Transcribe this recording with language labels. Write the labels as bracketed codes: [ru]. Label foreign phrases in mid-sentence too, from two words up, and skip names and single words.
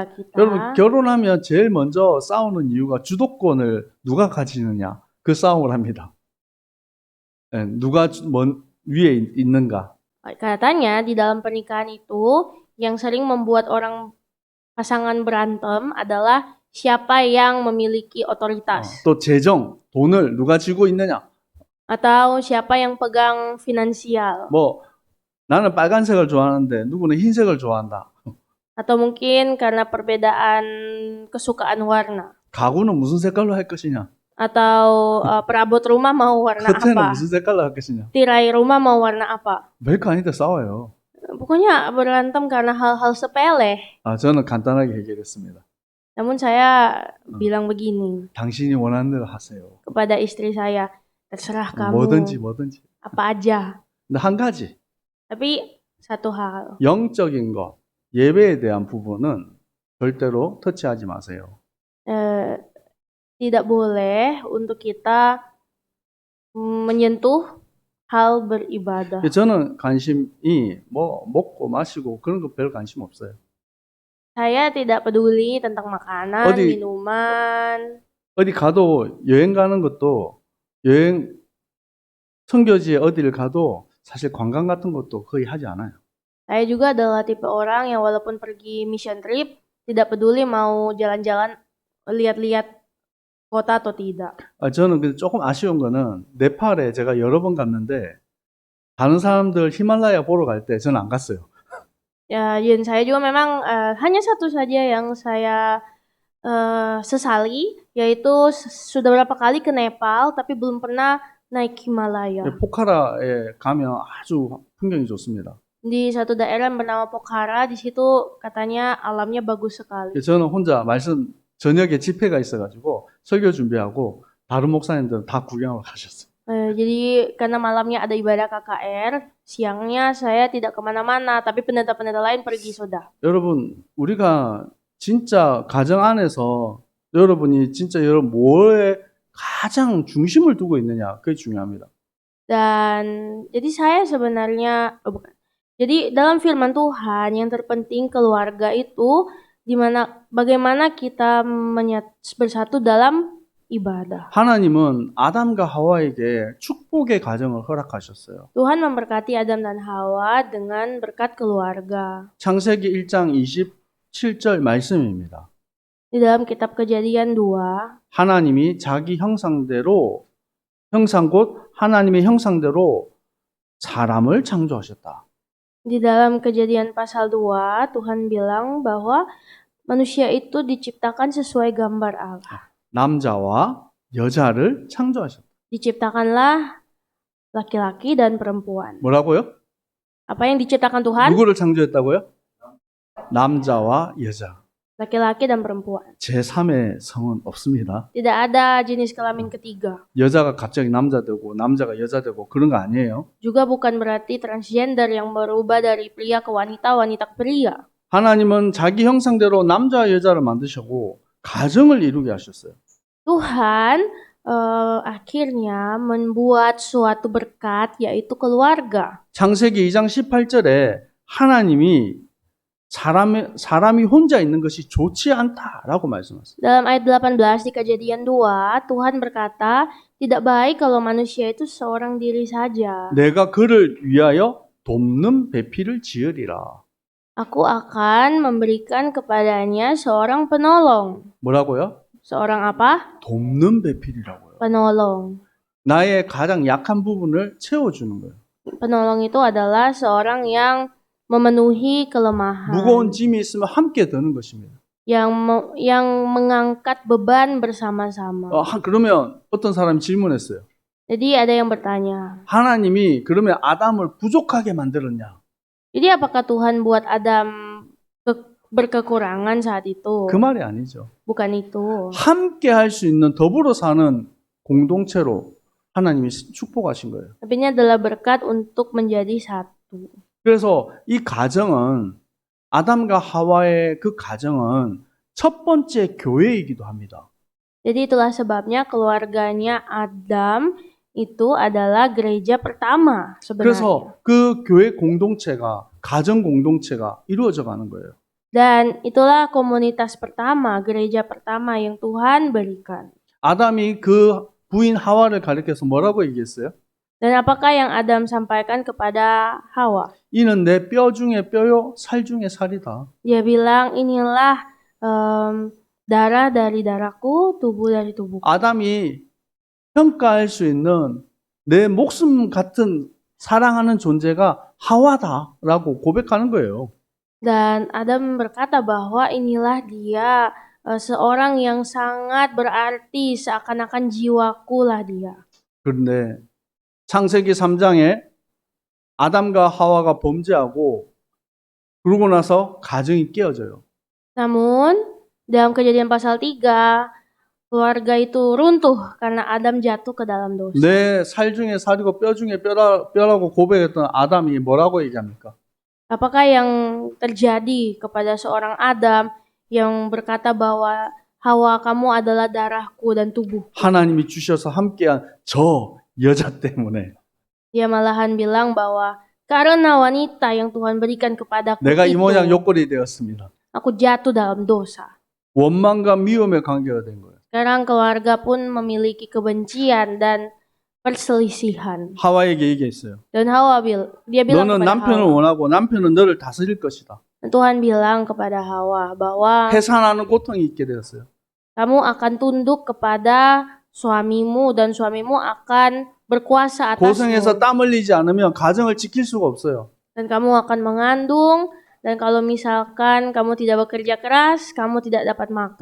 [ko] 여러분, [id] kita? [ko] 결혼하면 제일 먼저 싸우는 이유가 주도권을 누가 가지느냐. 그 싸움을 합니다. 예, 누가 위에 있는가. [id] Katanya di dalam pernikahan itu yang sering membuat orang pasangan berantem adalah siapa yang memiliki otoritas [ko] 또 재정, 돈을 누가 쥐고 있느냐. [id] atau siapa yang pegang finansial [ko] 뭐 나는 빨간색을 좋아하는데 누구는 흰색을 좋아한다. [id] atau mungkin karena perbedaan kesukaan warna [ko] 가구는 무슨 색깔로 할 것이냐. [id] atau perabot rumah mau warna [ko] 커튼은 [id] apa, [ko] 무슨 색깔로 할 것이냐. [id] tirai rumah mau warna apa. [ko] 별거 아닌데 싸워요. [id] Pokoknya berantem karena hal-hal sepele. [ko] 저는 간단하게 해결했습니다. [id] Namun saya bilang begini [ko] 당신이 원하는 대로 하세요. [id] kepada istri saya, terserah kamu [ko] 뭐든지. [id] apa aja. [ko] 근데 한 가지, [id] Tapi satu hal, [ko] 영적인 것, 예배에 대한 부분은 절대로 터치하지 마세요. [id] eh, tidak boleh untuk kita menyentuh hal beribadah. [ko] 저는 관심이 뭐 먹고 마시고 그런 거 별 관심 없어요. [id] Saya tidak peduli tentang makanan, [ko] 어디- [id] minuman. [ko] 어디 가도 여행 가는 것도 여행 선교지에 어디를 가도 사실 관광 같은 것도 거의 하지 않아요. [id] Saya juga adalah tipe orang yang walaupun pergi [en] mission trip, [id] tidak peduli mau jalan-jalan, lihat-lihat kota atau tidak. [ko] 저는 근데 조금 아쉬운 거는 네팔에 제가 여러 번 갔는데 다른 사람들 히말라야 보러 갈 때 저는 안 갔어요. [id] Ya, dan saya juga memang hanya satu saja yang saya sesali, yaitu sudah berapa kali ke Nepal, tapi belum pernah naik Himalaya. [ko] 포카라에 가면 아주 풍경이 좋습니다. [id] Di satu daerah yang bernama Pokhara, di situ katanya alamnya bagus sekali. [ko] 저는 혼자 말씀 저녁에 집회가 있어가지고 설교 준비하고 다른 목사님들은 다 구경하러 가셨어요. [id] Jadi karena malamnya ada ibadah KKR, siangnya saya tidak kemana-mana, tapi pendeta-pendeta lain pergi sudah. [ko] 여러분, 우리가 진짜 가정 안에서 여러분이 진짜 여러분 뭐에 가장 중심을 두고 있느냐, 그게 중요합니다. [id] Dan jadi saya sebenarnya, bukan. Jadi dalam firman Tuhan yang terpenting keluarga itu bagaimana kita bersatu dalam ibadah. [ko] 하나님은 아담과 하와에게 축복의 가정을 허락하셨어요. [id] Tuhan memberkati Adam dan Hawa dengan berkat keluarga. [ko] 창세기 1장 27절 말씀입니다. [id] Di dalam kitab Kejadian 2, [ko] 하나님이 자기 형상대로 곧 하나님의 형상대로 사람을 창조하셨다. [id] di dalam Kejadian pasal 2, Tuhan bilang bahwa manusia itu diciptakan sesuai gambar Allah. [ko] 남자와 여자를 창조하셨다. [id] Diciptakanlah laki-laki dan perempuan. [ko] 뭐라고요? [id] Apa yang diciptakan Tuhan? [ko] 누구를 창조했다고요? 남자와 여자. [id] Laki-laki dan perempuan. [ko] 제3의 성은 없습니다. [id] Tidak ada jenis kelamin ketiga. [ko] 여자가 갑자기 남자 되고 남자가 여자 되고 그런 거 아니에요. [id] Juga bukan berarti transgender yang berubah dari pria ke wanita, wanita ke pria. [ko] 하나님은 자기 형상대로 남자와 여자를 만드시고 가정을 이루게 하셨어요. [id] Tuhan akhirnya membuat suatu berkat, yaitu keluarga. [ko] 창세기 2장 18절에 하나님이 사람이 혼자 있는 것이 좋지 않다라고 말씀하셨어요. [id] Dalam ayat 18 di Kejadian 2, Tuhan berkata, tidak baik kalau manusia itu seorang diri saja. [ko] 내가 그를 위하여 돕는 배필을 지으리라. [id] Aku akan memberikan kepadanya seorang penolong. [ko] 뭐라고요? [id] Seorang apa? [ko] 돕는 배필이라고요. [id] Penolong. [ko] 나의 가장 약한 부분을 채워주는 거예요. [id] Penolong itu adalah seorang yang memenuhi kelemahan. [ko] 무거운 짐이 있으면 함께 드는 것입니다. [id] Yang mengangkat beban bersama-sama. [ko] 그러면 어떤 사람이 질문했어요. [id] Jadi ada yang bertanya, [ko] 하나님이 그러면 아담을 부족하게 만들었냐? [id] jadi apakah Tuhan buat Adam berkekurangan saat itu? [ko] 그 말이 아니죠. [id] Bukan itu. [ko] 함께 할 수 있는 더불어 사는 공동체로 하나님이 축복하신 거예요. [id] Tapi ini adalah berkat untuk menjadi satu. [ko] 그래서 이 가정은 아담과 하와의 그 가정은 첫 번째 교회이기도 합니다. [id] Jadi itulah sebabnya keluarganya Adam itu adalah gereja pertama sebenarnya. [ko] 그래서 그 교회 공동체가, 가정 공동체가 이루어져 가는 거예요. [id] Dan itulah komunitas pertama, gereja pertama yang Tuhan berikan. [ko] 아담이 그 부인 하와를 가리켜서 뭐라고 얘기했어요? [id] Dan apakah yang Adam sampaikan kepada Hawa? [ko] 이는 내 뼈 중에 뼈요, 살 중에 살이다. [id] Dia bilang, inilah darah dari darahku, tubuh dari tubuhku. [ko] 아담이 평가할 수 있는 내 목숨 같은 사랑하는 존재가 하와다라고 고백하는 거예요. [id] Dan Adam berkata bahwa inilah dia, seorang yang sangat berarti, seakan-akan jiwaku lah dia. [ko] 그런데 창세기 3장에 아담과 하와가 범죄하고 그러고 나서 가정이 깨어져요. [id] Namun, dalam Kejadian pasal 3, keluarga itu runtuh karena Adam jatuh ke dalam dosa. [ko] 내 살 중에 살이고 뼈 중에 뼈라고 고백했던 아담이 뭐라고 얘기합니까? [id] Apakah yang terjadi kepada seorang Adam yang berkata bahwa Hawa, kamu adalah darahku dan tubuh? [ko] 하나님이 주셔서 함께한 저 여자 때문에 [id] Dia malahan bilang bahwa karena wanita yang Tuhan berikan kepadaku [ko] 내가 이 모양 [id] itu, [ko] 요꼴이 되었습니다. [id] aku jatuh dalam dosa. [ko] 원망과 미움의 관계가 된 거예요. [id] Sekarang keluarga pun memiliki kebencian dan perselisihan. [ko] 하와에게 얘기했어요. [id] Dan dia bilang [ko] 너는 [id] kepada [ko] 남편을 [id] Hawa. [ko] 원하고 남편은 너를 다스릴 것이다. [id] Dan Tuhan bilang kepada Hawa bahwa [ko] 해산하는 고통이 있게 되었어요. [id] kamu akan tunduk kepada suamimu dan suamimu akan berkuasa [ko] 고생해서 [id] atasmu. [ko] 땀 흘리지 않으면 가정을 지킬 수가 없어요. [id] Dan kamu akan mengandung, dan kalau misalkan kamu tidak bekerja keras, kamu tidak dapat makan.